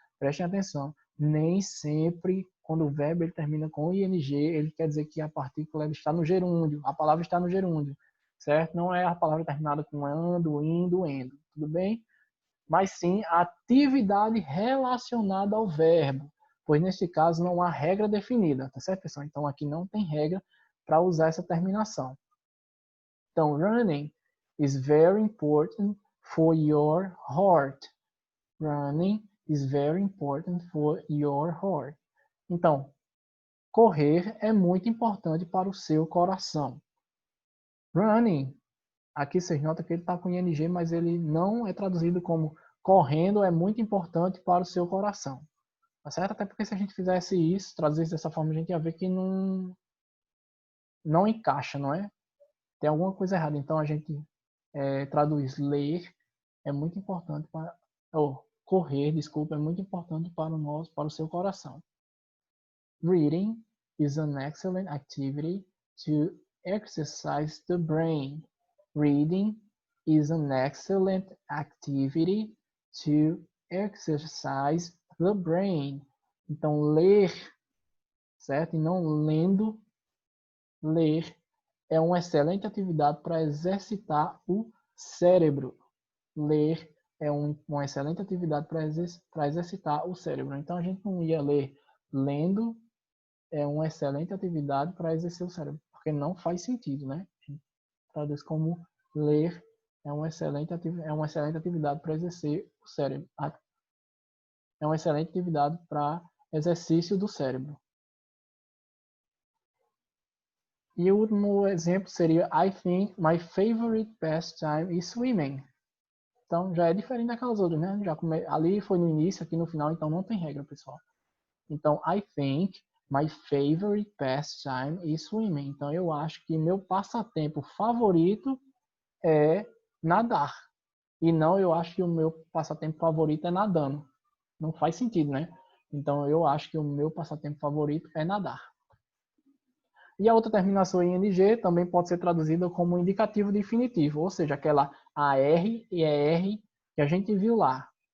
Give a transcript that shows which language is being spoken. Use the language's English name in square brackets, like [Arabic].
[Portuguese] Prestem atenção, nem sempre quando o verbo ele termina com ing, ele quer dizer que a partícula está no gerúndio, a palavra está no gerúndio, certo? Não é a palavra terminada com ando, indo, endo, tudo bem? Mas sim a atividade relacionada ao verbo, pois nesse caso não há regra definida, tá certo, pessoal? Então aqui não tem regra para usar essa terminação. [English] Então, running is very important for your heart. Running is very important for your heart. [Portuguese] Então, correr é muito importante para o seu coração. Running, aqui vocês notam que ele está com ing, mas ele não é traduzido como correndo é muito importante para o seu coração. Tá certo? Até porque se a gente fizesse isso, traduzisse dessa forma, a gente ia ver que não encaixa, não é? Tem alguma coisa errada. Então a gente traduz ler é muito importante para correr, desculpa, é muito importante para o seu coração. [English] Reading is an excellent activity to exercise the brain. Reading is an excellent activity to exercise the brain. [Portuguese] Então ler, certo? E não lendo, ler é uma excelente atividade para exercitar o cérebro. Ler é uma excelente atividade para exercitar o cérebro. Então, a gente não ia ler lendo, é uma excelente atividade para exercer o cérebro, porque não faz sentido, né? A gente traduz como ler é uma excelente atividade para exercer o cérebro. É uma excelente atividade para exercício do cérebro. E o último exemplo seria [English] I think my favorite pastime is swimming. [Portuguese] Então já é diferente daquelas outras, né? Ali foi no início, aqui no final, então não tem regra, pessoal. [English] Então I think my favorite pastime is swimming. [Portuguese] Então eu acho que meu passatempo favorito é nadar. E não eu acho que o meu passatempo favorito é nadando. Não faz sentido, né? Então eu acho que o meu passatempo favorito é nadar. E a outra terminação em ing também pode ser traduzida como indicativo definitivo, ou seja, aquela AR e ER que a gente viu lá.